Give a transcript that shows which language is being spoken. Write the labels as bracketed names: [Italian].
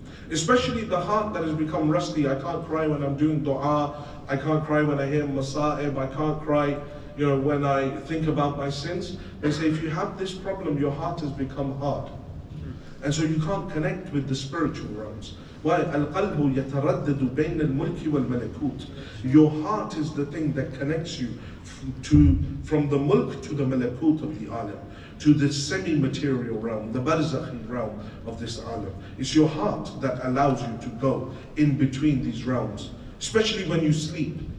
[English] Especially the heart that has become rusty. I can't cry when I'm doing dua. I can't cry when I hear masa'ib, I can't cry, when I think about my sins. They say if you have this problem, your heart has become hard. And so you can't connect with the spiritual realms. Why? [Arabic] القلب يتردد بين الملك والملكوت. [English] Your heart is the thing that connects you from the mulk to the malakut of the alam, to the semi-material realm, the barzakhi realm of this alam. It's your heart that allows you to go in between these realms, especially when you sleep.